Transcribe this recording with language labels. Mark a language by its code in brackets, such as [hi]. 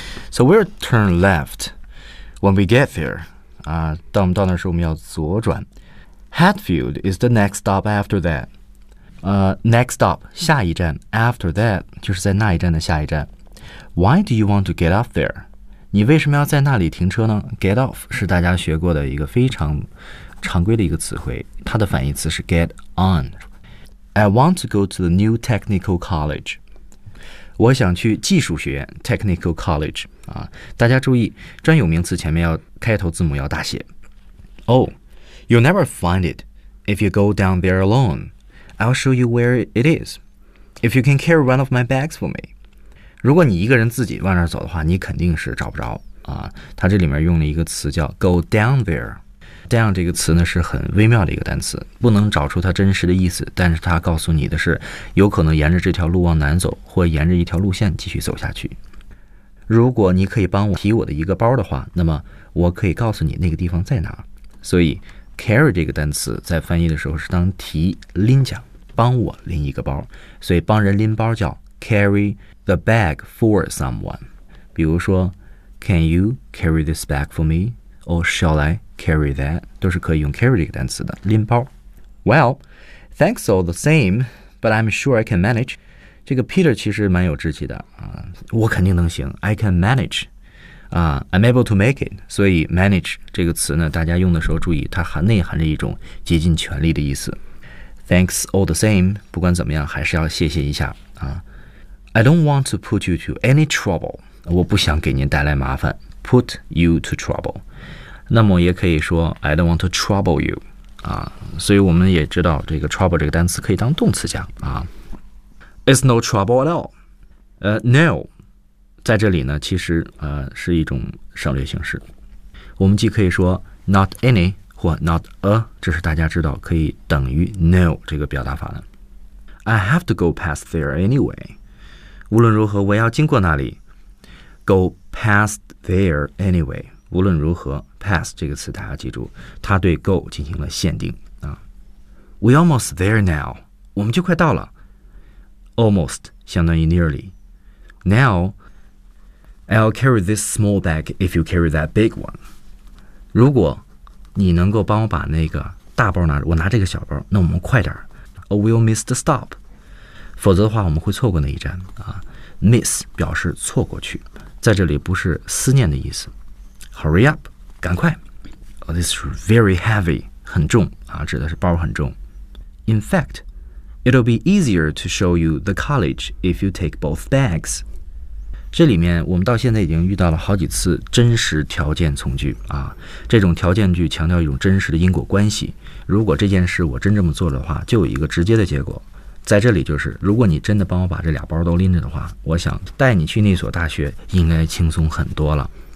[en] So we'll turn left when we get there. [zh] 当我们到那时候我们要左转。 [en] Hatfield is the next stop after that. Next stop, [zh] 下一站。 [en] After that, [zh] 就是在那一站的下一站。 [en] Why do you want to get up there? [zh] 你为什么要在那里停车呢 ?Get off 是大家学过的一个非常常规的一个词汇，它的反义词是 get on. [en] I want to go to the new technical college. [zh] 我想去技术学院 [en] technical college. [zh] 啊，大家注意，专有名词前面要开头字母要大写。 [en] Oh, you'll never find it if you go down there alone. I'll show you where it is. If you can carry one of my bags for me. [zh] 如果你一个人自己往那儿走的话，你肯定是找不着。啊，它这里面用了一个词叫 go down there. down 这个词呢是很微妙的一个单词，不能找出它真实的意思，但是它告诉你的是有可能沿着这条路往南走，或沿着一条路线继续走下去。如果你可以帮我提我的一个包的话，那么我可以告诉你那个地方在哪。所以 carry 这个单词在翻译的时候是当提拎讲，帮我拎一个包，所以帮人拎包叫 [en] carry the bag for someone。 [zh] 比如说 [en] can you carry this bag for me or shall I carry that [zh] 都是可以用 carry 这个单词的拎包。 [en] Well, thanks all the same, but I'm sure I can manage. [zh] 这个 Peter 其实蛮有志气的啊，我肯定能行。 [en] I can manage. I'm able to make it. [zh] 所以 manage 这个词呢，大家用的时候注意，它含内含着一种竭尽全力的意思。 [en] Thanks all the same. [zh] 不管怎么样，还是要谢谢一下啊。 [en] I don't want to put you to any trouble. [zh] 我不想给您带来麻烦。 [en] Put you to trouble. [zh] 那么也可以说 [en] I don't want to trouble you [zh] 啊，所以我们也知道这个 trouble 这个单词可以当动词讲啊。 [en] It's no trouble at all. [zh] No, 在这里呢，其实是一种省略形式。我们既可以说 not any 或 not a， 这是大家知道可以等于 no 这个表达法的。 [en] I have to go past there anyway. [zh] 无论如何，我要经过那里。 [en] Go past there anyway. [zh] 无论如何 ，past 这个词大家记住，它对 go 进行了限定啊。 [en] We're almost there now. [zh] 我们就快到了。 [en] Almost 相当于 nearly. Now, I'll carry this small bag if you carry that big one. [zh] 如果你能够帮我把那个大包拿着，我拿这个小包，那我们快点。 [en] Or we'll miss the stop. [zh] 否则的话，我们会错过那一站啊。 Miss 表示错过去，在这里不是思念的意思。 [en] Hurry up, [zh] 赶快。 [en] Oh, this is very heavy, [zh] 很重啊，指的是包很重。 [en] In fact,It'll be easier to show you the college if you take both bags. [zh] 这里面我们到现在已经遇到了好几次真实条件从句啊，这种条件句强调一种真实的因果关系。如果这件事我真这么做的话，就有一个直接的结果。在这里就是，如果你真的帮我把这俩包都拎着的话，我想带你去那所大学应该轻松很多了。